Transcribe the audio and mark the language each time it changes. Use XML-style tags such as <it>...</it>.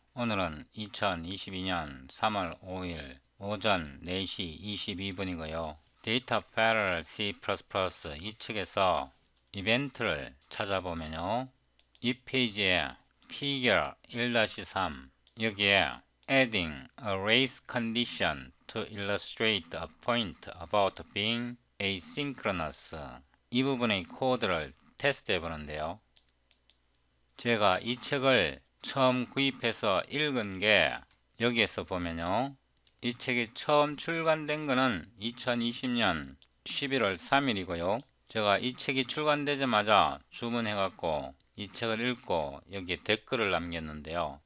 <ko>오늘은 2022년 3월 5일 오전 4시 22분이고요. 데이터 패러럴 C++ 이 측에서 이벤트를 찾아보면요. 이 페이지에 피겨 1-3 여기에</ko> <en>Adding a race condition to illustrate a point about being asynchronous</en> <ko>이 부분의 코드를 테스트해 보는데요. 제가 이 책을 처음 구입해서 읽은 게 여기에서 보면요. 이 책이 처음 출간된 거는 2020년 11월 3일이고요. 제가 이 책이 출간되자마자 주문해 갖고 이 책을 읽고 여기에 댓글을 남겼는데요.</ko>